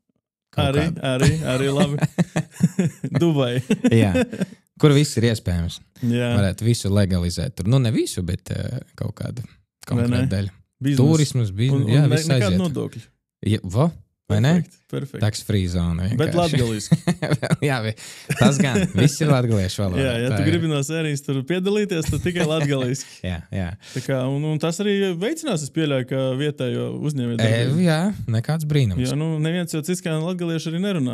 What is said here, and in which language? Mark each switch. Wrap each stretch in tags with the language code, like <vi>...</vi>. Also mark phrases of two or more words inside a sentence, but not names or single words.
<lv>Arī labi. Dubai. Jā, kur viss ir iespējams. Jā. Varētu visu legalizēt. Tur, ne visu, bet kaut kādu konkrētu daļu. Biznes. Turismas, jā, viss aiziet. Nekādu nodokļu. Vai ne? Perfekt.</lv> <en>Tax free zone.</en> <lv>Bet latgaliski. Jā, tas gan. Viss ir latgaliešu valodā. Jā, tu gribi no sērijas tur piedalīties, tad tikai latgaliski. Jā. Tā kā, un tas arī veicinās, es pieļauju, ka vietējo uzņēmēju. Jā, nekāds brīnums. Jo, neviens jau cits kā latgalieši arī nerunā.</lv>